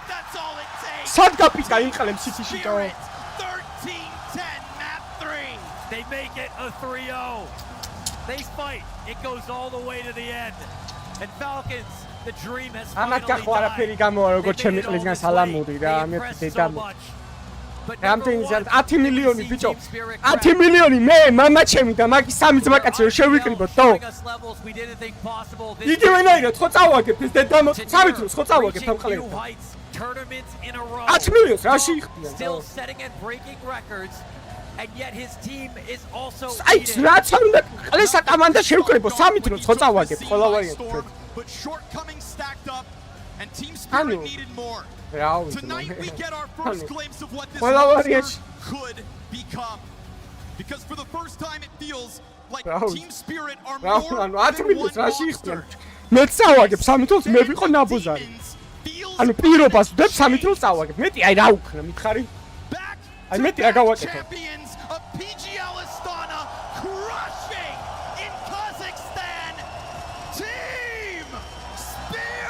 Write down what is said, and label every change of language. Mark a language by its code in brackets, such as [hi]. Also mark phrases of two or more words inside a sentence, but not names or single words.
[en] That's all it takes. Spirit, 13-10, map 3. They make it a 3-0. They fight. It goes all the way to the end. And Falcons, the dream has finally died. They made it all this way. They impressed so much. But number one, [ka] 10 მილიონი ბიჭო 10 მილიონი მე მამა ჩემი და მაგის სამი ძმა კაცი შევიკრიბოთ თო იგივენაირად ხო წავაგებ ეს და სამი დროს ხო წავაგებ ამ ყლებს [en] tournaments in a row. [ka] 10 მილიონს რაში იხდიან [en] Still setting and breaking records. And yet his team is also [ka] აი რაც არ უნდა ყლესა კომანდა შევკრიბო სამი დროს ხო წავაგებ ყველა ვარიანტი [en] but shortcomings stacked up and team Spirit needed more. Tonight we get our first glimpse of what this could become. Because for the first time it feels like Team Spirit are more than one monster. [ka] მე წავაგებ სამი დროს მე ვიყო ნაბუზარი ანუ პირობას ვდებ სამი დროს წავაგებ მეტი აი რა უქნა მითხარი აი მეტი რა გავაკეთე [en] Champions of PGL Astana crushing in Kazakhstan. Team Spirit.